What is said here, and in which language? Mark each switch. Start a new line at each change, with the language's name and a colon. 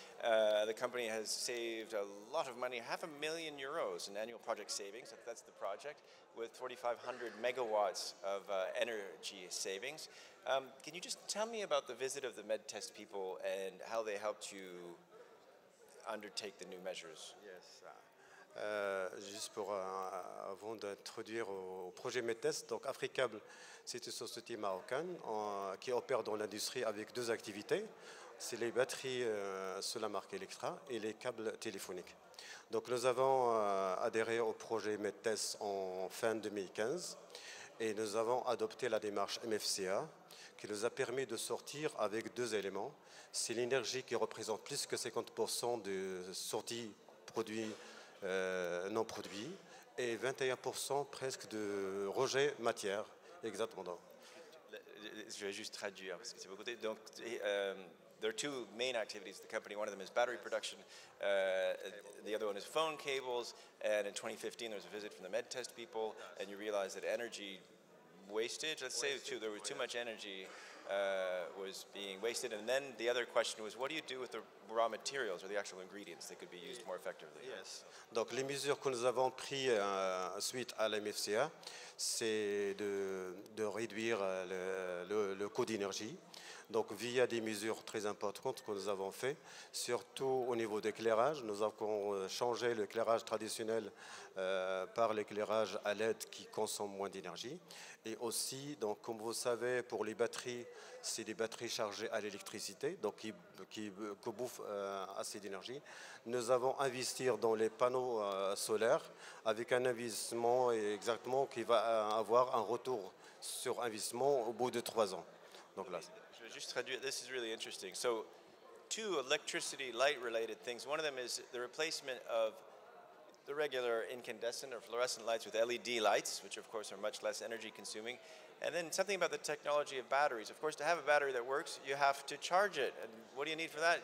English: The company has saved a lot of money, €500,000 in annual project savings. That's the project, with 4,500 megawatts of energy savings. Can you just tell me about the visit of the MedTest people and how they helped you undertake the new measures? Yes.
French: Juste avant d'introduire au projet MedTest, donc Afrique Cable, c'est une société marocaine qui opère dans l'industrie avec 2 activités. C'est les batteries sous la marque Electra et les câbles téléphoniques. Donc nous avons adhéré au projet MedTest en fin 2015 et nous avons adopté la démarche MFCA qui nous a permis de sortir avec 2 éléments. C'est l'énergie qui représente plus que 50% de sorties produits non produits et 21% presque de rejet matière. Exactement. je vais juste traduire parce que c'est beaucoup.
English: Donc, there are two main activities of the company. One of them is battery production. The other one is phone cables. And in 2015, there was a visit from the med test people, and you realized that energy wastage, let's say, there was too much energy was being wasted. And then the other question was, what do you do with the raw materials or the actual ingredients that could be used more effectively? Yes.
French: Donc les mesures que nous avons prises suite à la MFCA, c'est de réduire le coût d'énergie. Donc via des mesures très importantes que nous avons faites, surtout au niveau de l'éclairage. Nous avons changé l'éclairage traditionnel par l'éclairage à LED qui consomme moins d'énergie. Et aussi, donc, comme vous savez, pour les batteries, c'est des batteries chargées à l'électricité, donc qui bouffent assez d'énergie. Nous avons investi dans les panneaux solaires avec un investissement exactement qui va avoir un retour sur investissement au bout de 3 ans. Donc là. Je vais juste traduire.
English: This is really interesting. So, two electricity light-related things. One of them is the replacement of the regular incandescent or fluorescent lights with LED lights, which of course are much less energy consuming. And then something about the technology of batteries. Of course, to have a battery that works, you have to charge it. And what do you need for that?